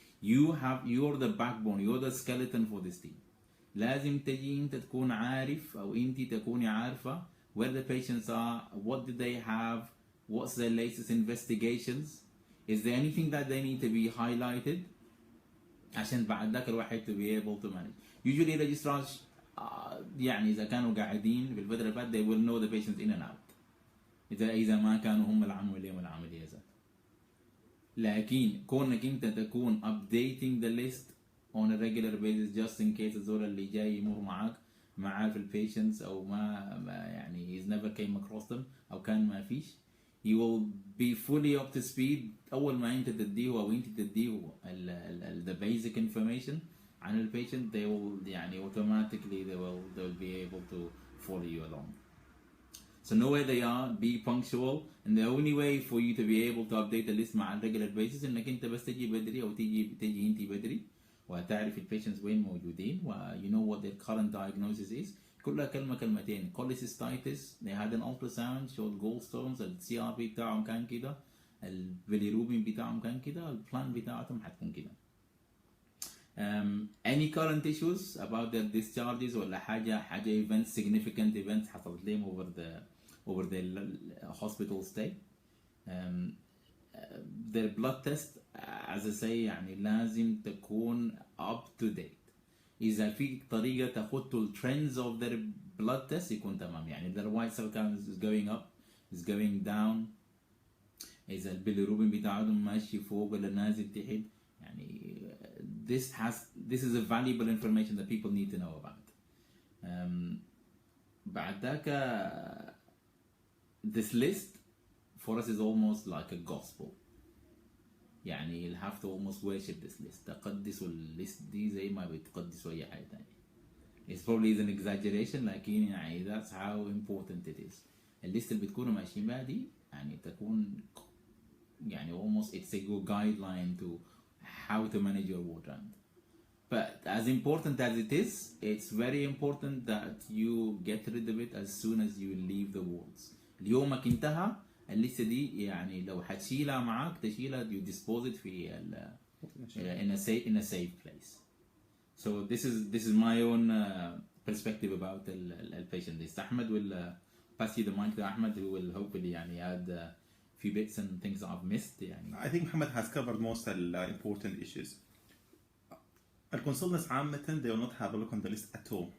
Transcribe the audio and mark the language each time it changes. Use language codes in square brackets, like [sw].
[en] You're the backbone, you're the skeleton for this team. [ar] لازم تجي انت تكون عارف او انت تكوني عارفة [en] where the patients are, what did they have, what's their latest investigations, is there anything that they need to be highlighted [ar] عشان بعد ذاك الواحد [en] to be able to manage. Usually registrars [ar] يعني إذا كانوا قاعدين بالفترة اللي فاتت [en] they will know the patients in and out. [ar] إذا ما كانوا هم العملية والعملية ذات. لكن كونك انت تكون [en] updating the list on a regular basis just in case [ar] الزول اللي جاي يمر معاك ما عارف البيشنتس او ما يعني [en] he's never came across them [ar] او كان ما فيش, [en] you will be fully up to speed [ar] اول ما انت تديه او انت تديه [en] the basic information [ar] عن البيشنت. [en] They will يعني automatically they will be able to follow you along. So know where they are, be punctual, and the only way for you to be able to update the list مع regular basis [ar] انك انت بس تجي بدري او تجي انت بدري وتعرف البيشنتس وين موجودين و [en] you know what their current diagnosis is. [ar] كلها كلمتين. [en] cholecystitis, they had an ultrasound showed gallstones, [ar] CRP بتاعهم كان كده, البيليروبين بتاعهم كان كده, البلان بتاعتهم حتكون كده. [en] Any current issues about their discharges [ar] ولا حاجة [en] events, significant events [ar] حصلت لهم [en] over the hospital stay. Their blood test as I say يعني لازم تكون up to date. [ar] إذا في طريقة تاخد [en] trends of their blood test [ar] يكون تمام. [en] يعني their white cell count is going up, is going down, [ar] إذا البيليروبين بتاعهم ماشي فوق ولا نازل تحت. [en] يعني this is a valuable information that people need to know about. [ar] بعد ذاك [en] this list for us is almost like a gospel. يعني you'll have to almost worship this list. [ar] تقدسوا الليست دي زي ما بتقدسوا أي حاجة تانية. [en] It's probably an exaggeration [ar] لكن يعني [en] that's how important it is. [ar] الليست اللي بتكونوا ماشيين بها دي يعني تكون يعني [en] almost it's a good guideline to how to manage your ward round. But as important as it is, it's very important that you get rid of it as soon as you leave the wards. [ar] اليومك انتهى، الليستة دي يعني لو حتشيلها معاك تشيلها [en] you dispose it [ar] في [en] in a safe place. So this is my own perspective about the patient list. Ahmed will pass you the mic to Ahmed, who will hopefully يعني add a few bits and things that I've missed. يعني. I think Muhammad has covered most of the important issues. Consultants عامة they will not have a look on the list at all.